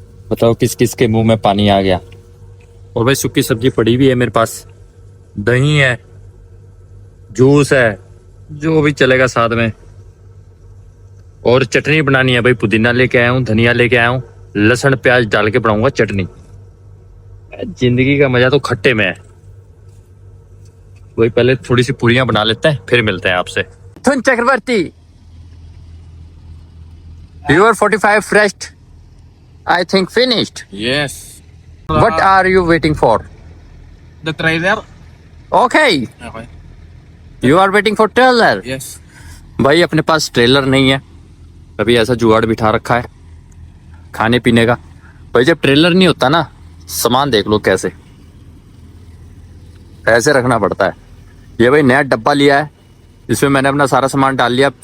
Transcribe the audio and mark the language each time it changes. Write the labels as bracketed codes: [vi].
[hi] बताओ किस किस के मुंह में पानी आ गया. और भाई सूखी सब्जी पड़ी भी है मेरे पास, दही है, जूस है, जो भी चलेगा साथ में. और चटनी बनानी है भाई. पुदीना लेके आया हूँ, धनिया लेके आया हूँ, लहसुन प्याज डाल के बनाऊंगा चटनी. जिंदगी का मजा तो खट्टे में है. वही पहले थोड़ी सी पूरियां बना लेते हैं फिर मिलते हैं आपसे. [en] Mithun Chakraborty, your 45 fresh I think finished. Yes. What are you waiting for? The trailer? Okay, Okay. you are waiting for trailer. Yes. [hi] भाई अपने पास ट्रेलर नहीं है, अभी ऐसा जुगाड़ बिठा रखा है खाने पीने का. भाई जब ट्रेलर नहीं होता ना, सामान देख लो कैसे ऐसे रखना पड़ता है. ये भाई नया डब्बा लिया है, इसमें मैंने अपना सारा सामान डाल लिया.